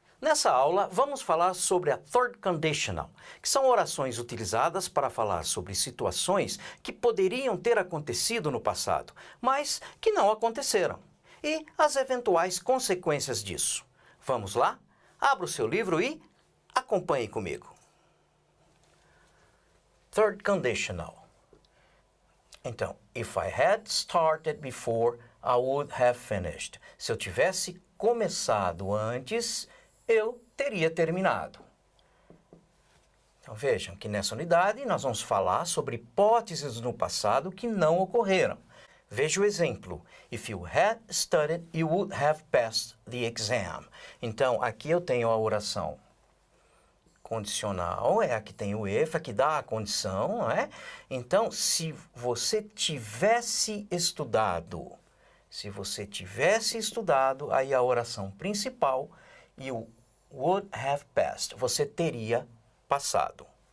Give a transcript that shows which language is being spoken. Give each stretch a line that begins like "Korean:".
Portuguese: Nessa aula, vamos falar sobre a Third Conditional, que são orações utilizadas para falar sobre situações que poderiam ter acontecido no passado, mas que não aconteceram, e as eventuais consequências disso. Vamos lá? Abra o seu livro e acompanhe comigo.
English: Third Conditional. Então, if I had started before, I would have finished.
Portuguese: Se eu tivesse começado antes, eu teria terminado. Então vejam que nessa unidade nós vamos falar sobre hipóteses no passado que não ocorreram. Veja o exemplo.
English: If you had studied, you would have passed the exam.
Portuguese: Então aqui eu tenho a oração condicional, é a que tem o if, a que dá a condição, não é? Então, se você tivesse estudado, aí a oração principal e o
English: would have passed,
Portuguese: você teria passado.